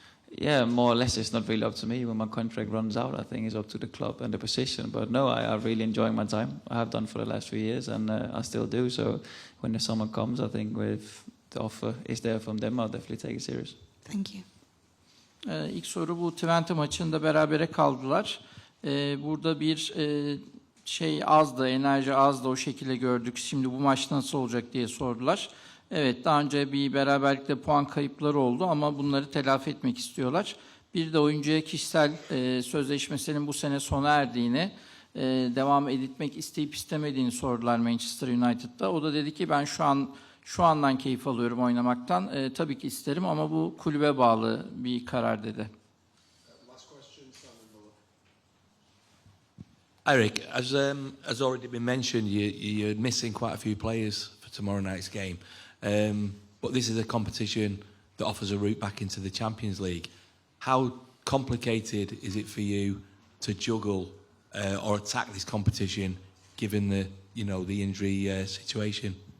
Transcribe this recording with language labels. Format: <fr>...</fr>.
<en>Yeah, more or less it's not really up to me. When my contract runs out, I think it's up to the club and the position. But no, I'm really enjoying my time. I have done for the last few years, and I still do. So when the summer comes, I think if the offer is there from them, I'll definitely take it serious. Thank you.</en> <tr>İlk soru bu. Twente maçında berabere kaldılar. Burada bir şey azdı, enerji azdı, o şekilde gördük. Şimdi bu maç nasıl olacak diye sordular. Evet, daha önce bir beraberlikte puan kayıpları oldu ama bunları telafi etmek istiyorlar. Bir de oyuncuya kişisel sözleşmesinin bu sene sona erdiğini, devam etmek isteyip istemediğini sordular Manchester United'da. O da dedi ki ben şu andan keyif alıyorum oynamaktan. Tabii ki isterim ama bu kulübe bağlı bir karar dedi.</tr> <en>Erik, as already been mentioned, you're missing quite a few players for tomorrow night's game. But this is a competition that offers a route back into the Champions League. How complicated is it for you to juggle or attack this competition, given the injury situation?</en>